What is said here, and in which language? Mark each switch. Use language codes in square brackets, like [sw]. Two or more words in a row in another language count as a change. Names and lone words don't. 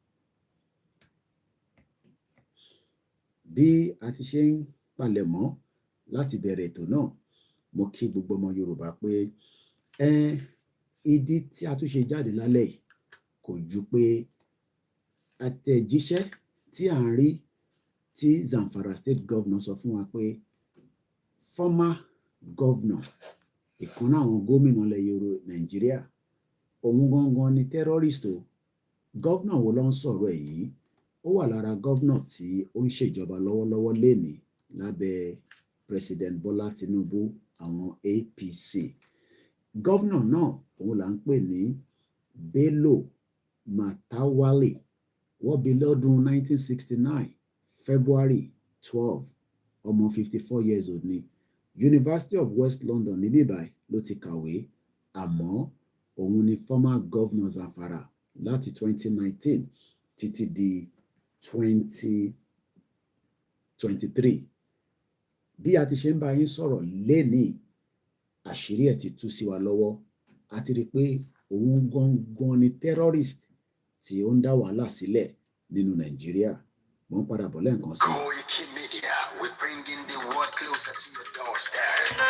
[yo] Bí a ti ṣe ń palẹ̀mọ́ láti bẹ̀rẹ̀ ètò náà, mo kí gbogbo ọmọ Yorùbá pé ìdí tí a tún ṣe jáde lálẹ́ yìí kò ju pé àtẹ̀jíṣẹ́ tí à ń rí tí Zamfara State Governor sọ fún wa pé [en] former governor, [yo] ìkan náà àwọn gómìnà ilẹ̀ Yorùbá Nàìjíríà, òun gangan ni terrorist o. Governor wo ló ń sọ̀rọ̀ ẹ̀ yìí? Ó wà lára governor tí ó ń ṣèjọba lọ́wọ́lọ́wọ́ lénìí lábẹ́ President Bola Tinubu, àwọn APC. Governor náà òun là ń pè ní Bello Matawalle. Wọ́n bí lọ́dún 1969 February 12, ọmọ [en] 54 years old [yo] ni. University of West London ní bíbáyìí ló ti kàwé, àmọ́ òun ni [en] former governor [yo] Zamfara láti 2019 títí di 2023. Bí a ti ṣe ń bá yín sọ̀rọ̀ lénìí, àṣírí ẹ̀ ti tú sí wa lọ́wọ́. A ti rí pé òun gangan ni terrorist tí ó ń dá wàhálà sílẹ̀ nínú Nàìjíríà. Mo ń padà bọ̀ lẹ́ẹ̀kan sí. [en] Koiki Media, we bringing the world closer to your doorstep.